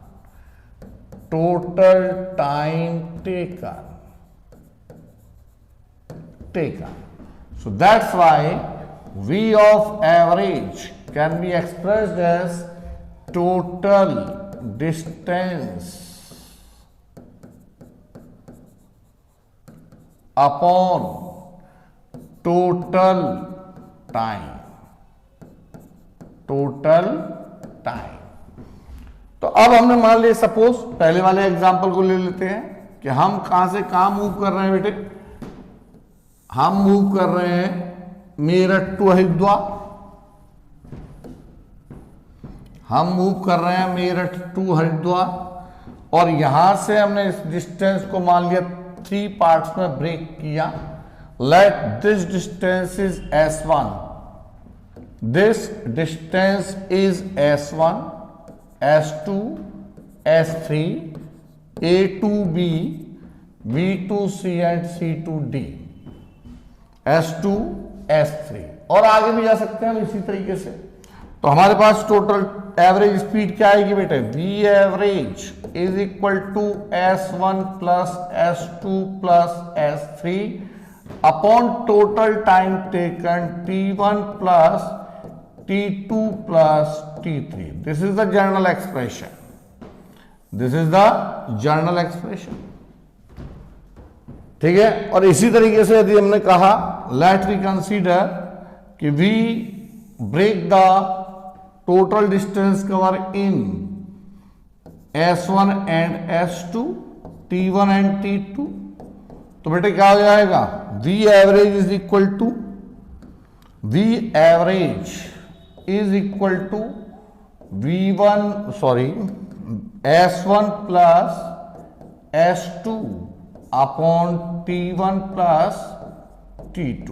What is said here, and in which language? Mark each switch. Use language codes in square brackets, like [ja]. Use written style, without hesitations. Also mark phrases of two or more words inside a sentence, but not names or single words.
[en] so that's why V of average can be expressed as total distance upon total time। [hi] तो अब हमने मान लिया, सपोज पहले वाले एग्जांपल को ले लेते हैं कि हम कहां से कहां मूव कर रहे हैं बेटे, हम मूव कर रहे हैं मेरठ टू हरिद्वार, और यहां से हमने इस डिस्टेंस को मान लिया 3 पार्ट्स में ब्रेक किया। [en] let this distance is S1, this distance is S1, S2, S3, A to B, B to C and C to D, S2, S3, [hi] और आगे भी जा सकते हैं हम इसी तरीके से। तो हमारे पास [en] total average speed [hi] क्या आएगी बेटे, [en] V average is equal to S1 plus S2 plus S3 upon total time taken T1 plus T2 [hi] plus T3. [en] This is the general expression. [hi] ठीक है, और इसी तरीके से यदि हमने कहा [en] let we consider [hi] कि [en] we break the total distance cover in S1 and S2, T1 and T2, [hi] तो बेटे क्या हो जाएगा, [en] V average is equal to S1 plus S2 upon T1 plus T2.